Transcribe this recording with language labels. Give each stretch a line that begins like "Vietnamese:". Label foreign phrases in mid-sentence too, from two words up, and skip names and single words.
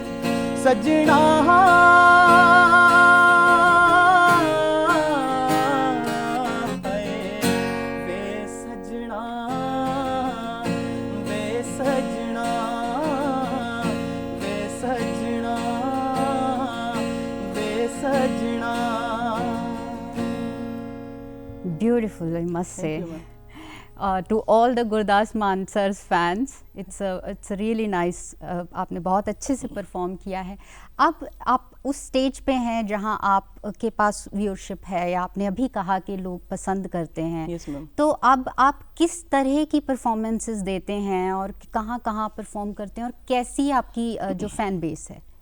Punjabi: ਸਜਣਾ ਵੇ ਸਜਣਾ, ਵੇ ਸਜਣਾ, ਵੇ ਸਜਣਾ, ਵੇ ਸਜਣਾ।
English: Beautiful, I must say. Thank you, ma'am. To all the Gurdas Maan sir's fans, it's a really nice,
Hindi: आपने बहुत अच्छे से परफॉर्म किया है। अब आप उस स्टेज पे हैं जहां आप के पास व्यूअरशिप है, या आपने अभी कहा कि लोग पसंद करते हैं।
English: Yes, ma'am.
Hindi: तो अब आप किस तरह की परफॉर्मेंसेस देते हैं और कहाँ कहाँ परफॉर्म करते हैं, और कैसी आपकी जो
English: fan base
Hindi: है?